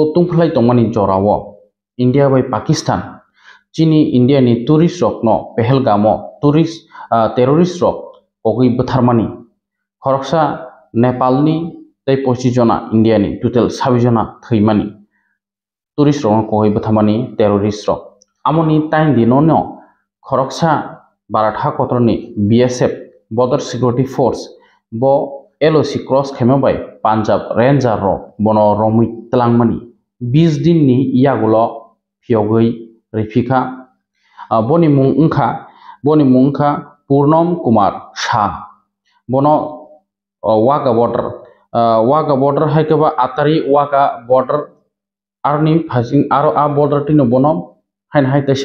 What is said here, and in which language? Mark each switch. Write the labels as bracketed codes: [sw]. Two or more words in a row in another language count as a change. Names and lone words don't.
[trp] तुंफलाय तंमानि जरावो इंडिया बाय पाकिस्तान चीनी इंडिया नि टूरिस्ट रक न पहलगामो टेररिस्ट रक कगै बुथारमानि खरकसा नेपालनि 25 जना इंडियानि टोटल 26 जना थैमानि टूरिस्ट रक कगै बुथारमानि टेररिस्ट रक आमनि टाइम दिननो खरकसा भारत हाकतरनि [en] BSF Border Security Force [trp] बो [en] LOC cross [trp] खेमाबाय पंजाब रेंजर रक बनो रमि तलांमानि 20 दिन नि यागुलो फियोगै रिफिका बनि मुंखा पूर्णम कुमार शाह बनो वागा बॉर्डर हाइकबा आतारी वागा बॉर्डर आरनि फासिं आरो आ बॉर्डर तिनो बनो हाइन हाइतेसा